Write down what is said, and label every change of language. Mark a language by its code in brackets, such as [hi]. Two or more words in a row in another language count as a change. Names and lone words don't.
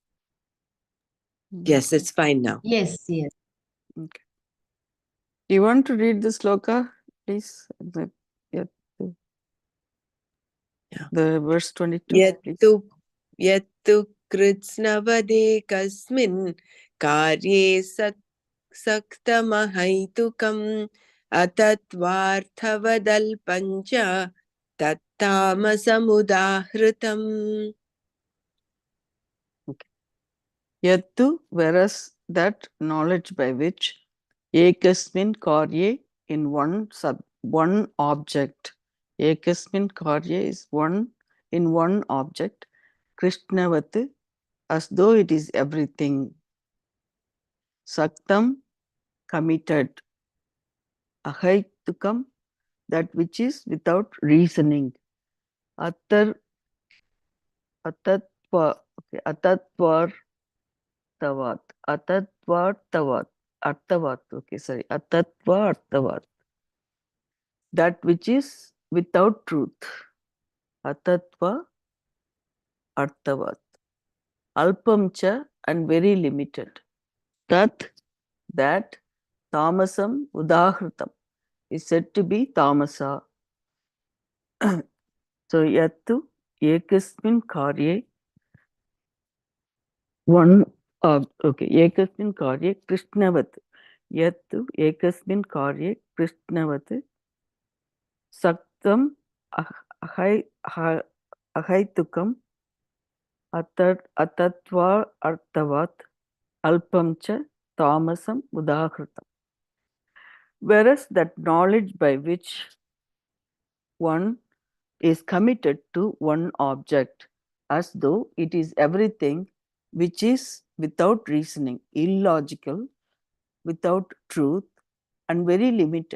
[en] Yes, it's fine now. Yes, yes. Okay. Do you want to read the sloka, please? Yeah. The verse 22, please. [sa] यत्तु कृत्स्नवदेकस्मिन् कार्ये सक्तमहैतुकम् अतत्त्वार्थवदल्पञ्च तत्तामसमुदाहृतम्. [en] Okay. Yattu, whereas that knowledge by which [sa] एकस्मिन् कार्ये [en] in one object. [sa] एकस्मिन् कार्ये [en] is one in one object. Krishnavat, as though it is everything. Saktam, committed. Ahaitukam, that which is without reasoning. [sa] अत्तर्, अतत्त्व, okay, अतत्त्वर् तवत्, अतत्त्वर् तवत्, अर्तवत्, [en] okay, sorry, [sa] अतत्त्व अर्थवत्. [en] That which is without truth. [sa] अतत्त्व अर्थवत्. [en] Alpamcha and very limited. That [sa] तामसम् उदाहृतम् [en] is said to be tamasa. [sa] So यत्तु एकस्मिन् कार्ये [en] one okay [sa] एकस्मिन् कार्ये कृष्णवत् यत्तु एकस्मिन् कार्ये कृष्णवत् सक्तम् अहै अहैतुकम् अतत्त्व अर्थवत् अल्पम् च तामसम् उदाहृतम्. [en] Whereas that knowledge by which one is committed to one object as though it is everything, which is without reasoning, illogical, without truth, and very limited.